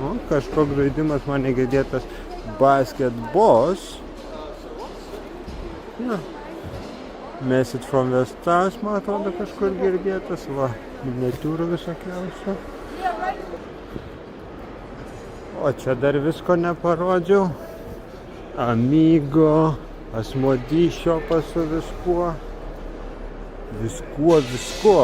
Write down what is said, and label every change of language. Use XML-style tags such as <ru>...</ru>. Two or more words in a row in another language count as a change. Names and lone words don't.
<lt>kažkoks žaidimas man negirdėtas. Basketballs. Ja. Message from the Stars, man atrodo, kažkur girdėtas. Va, miniatiūrų visokiausių. O čia dar visko neparodžiau. Amigo, Asmodee šiopas su viskuo. Viskuo.</lt>